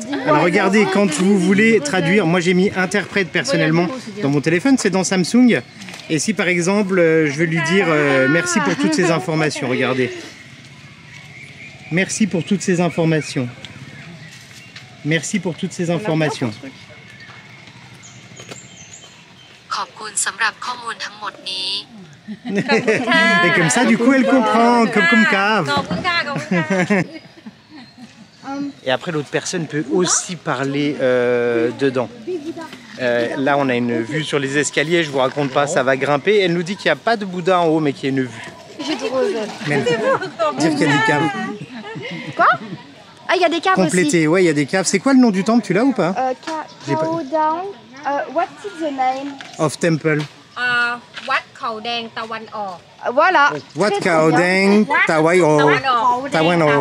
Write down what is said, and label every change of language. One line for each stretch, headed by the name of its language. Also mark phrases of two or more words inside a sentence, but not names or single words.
French: Alors regardez, quand vous voulez traduire, moi j'ai mis interprète personnellement dans mon téléphone, c'est dans Samsung. Et si par exemple je veux lui dire merci pour toutes ces informations, regardez. Merci pour toutes ces informations. Merci pour toutes ces informations.
Thai: ขอบคุณสำหรับข้อมูลทั้งหมดนี้
French: Et comme ça, du coup, elle comprend, comme cave.
Thai: ขอบคุณค่ะขอบคุณค่ะ
French: Et après, l'autre personne peut aussi parler dedans. Là, on a une vue sur les escaliers. Je vous raconte pas, ça va grimper. Elle nous dit qu'il n'y a pas de Bouddha en haut, mais qu'il y a une vue. J'ai trop hâte. Mais dire qu'il y a des caves. Quoi? Ah, il y a des caves Complétées, ouais, il y a des caves. C'est quoi le nom du temple? Tu l'as ou pas? J'ai pas-
English: Cow Down. What is the name? Of temple.
Thai: วัดเขาแดงตะวันออก
French: Voilà. Wat Kao Deng Tawai O.
Thai: ตะวันออก
French: Tawan O.